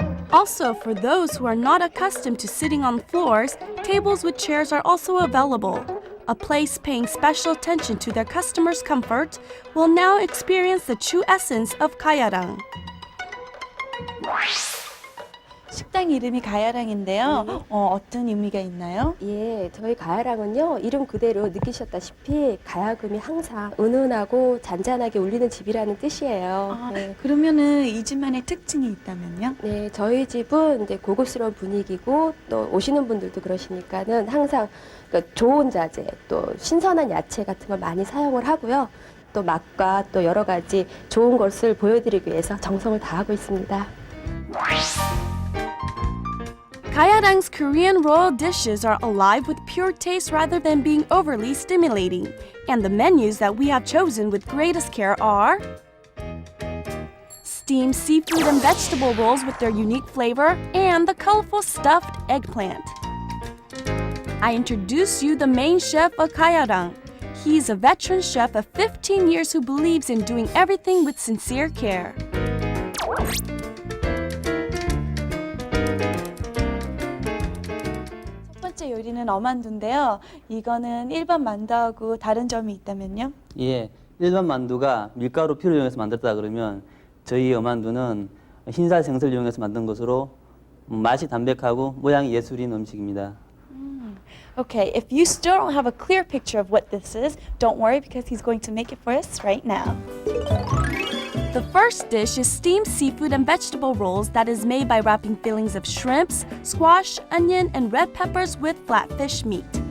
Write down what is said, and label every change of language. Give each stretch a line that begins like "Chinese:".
English: Also, for those who are not accustomed to sitting on floors, tables with chairs are also available. A place paying special attention to their customers' comfort will now experience the true essence of Kayarang.
Korean: 식당 이름이 가야랑인데요. 어떤 의미가 있나요? 예, 저희 가야랑은요, 이름 그대로 느끼셨다시피 가야금이 항상 은은하고 잔잔하게 울리는 집이라는 뜻이에요. 네. 그러면은 이 집만의 특징이 있다면요? 네, 저희 집은 이제 고급스러운 분위기고 또 오시는 분들도 그러시니까는 항상 그러니까 좋은 자재, 또 신선한 야채 같은 걸 많이 사용을 하고요. 또 맛과 또 여러 가지 좋은 것을 보여드리기 위해서 정성을 다하고 있습니다.
English: Kayarang's Korean royal dishes are alive with pure taste rather than being overly stimulating. And the menus that we have chosen with greatest care are steamed seafood and vegetable rolls with their unique flavor and the colorful stuffed eggplant. I introduce you the main chef of Kayarang. He's a veteran chef of 15 years who believes in doing everything with sincere care.
Korean: 첫 번째 요리는 어만두인데요. 이거는 일반 만두하고 다른 점이 있다면요? 예, 일반 만두가 밀가루 피를 이용해서 만들었다 그러면 저희 어만두는 흰살 생선을 이용해서 만든 것으로 맛이 담백하고 모양이 예술인 음식입니다.
English: Okay, if you still don't have a clear picture of what this is, don't worry because he's going to make it for us right now. The first dish is steamed seafood and vegetable rolls that is made by wrapping fillings of shrimps, squash, onion, and red peppers with flatfish meat.